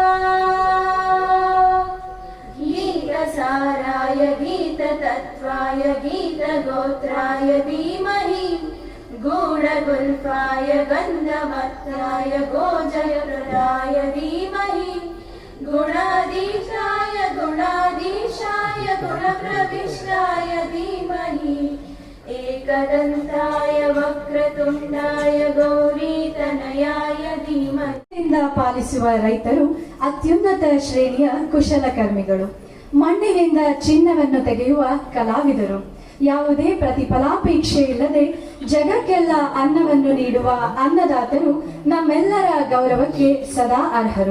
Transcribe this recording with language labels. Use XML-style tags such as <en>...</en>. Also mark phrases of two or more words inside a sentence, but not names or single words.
<sa>ಗೀತಸಾರಾಯ ಗೀತತತ್ವಾಯ ಗೀತಗೋತ್ರಾಯ ಧೀಮಹಿ ಗೂಢಗುಲ್ಫಾಯ ಗಂಧವಕ್ತಾಯ ಗೋಜಯಪ್ರದಾಯ ಧೀಮಹಿ ಗುಣಾಧೀಶಾಯ ಗುಣಾಧೀಶಾಯ ಗುಣಪ್ರವಿಷ್ಟಾಯ ಧೀಮಹಿ ಏಕದಂತಾಯ ವಕ್ರತುಂಡಾಯ ಗೌರೀತನಯಾಯ ಧೀಮಹಿ.</sa> <kn>ಪಾಲಿಸುವ ರೈತರು ಅತ್ಯುನ್ನತ ಶ್ರೇಣಿಯ ಕುಶಲಕರ್ಮಿಗಳು. ಮಣ್ಣಿನಿಂದ ಚಿನ್ನವನ್ನು ತೆಗೆಯುವ ಕಲಾವಿದರು. ಯಾವುದೇ ಪ್ರತಿಫಲಾಪೇಕ್ಷೆ ಇಲ್ಲದೆ ಜಗಕ್ಕೆಲ್ಲ ಅನ್ನವನ್ನು ನೀಡುವ ಅನ್ನದಾತರು ನಮ್ಮೆಲ್ಲರ ಗೌರವಕ್ಕೆ ಸದಾ ಅರ್ಹರು.</kn>